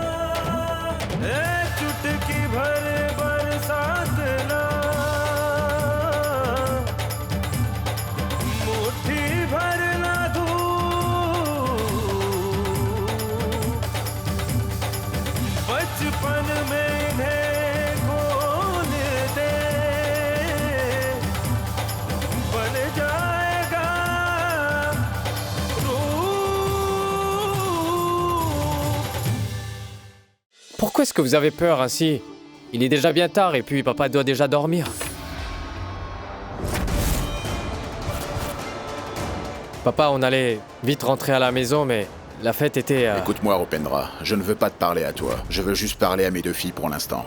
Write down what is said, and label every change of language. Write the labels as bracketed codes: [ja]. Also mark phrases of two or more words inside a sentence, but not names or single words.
[hi] चुटकी भर बरसात ना, मुट्ठी भर ना धूप, बचपन में इन्हें खोल दे, बन जाएगा रूप। [fr] Pourquoi est-ce que vous avez peur ainsi? Il est déjà bien tard et puis papa doit déjà dormir. Papa, on allait vite rentrer à la maison, mais la fête était... Écoute-moi, Rupendra, je ne veux pas te parler à toi. Je veux juste parler à mes deux filles pour l'instant.